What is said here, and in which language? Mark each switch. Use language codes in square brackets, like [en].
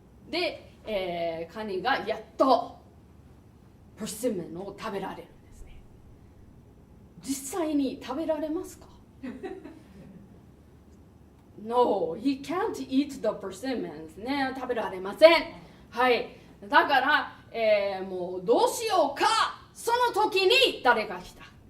[ja] で、カニがやっとパーシモンを食べられるんですね。実際に食べられますか？ [en] No, he can't eat the persimmons [ja] ね、食べられません。はい。だから、もうどうしようか。その時に誰が来た？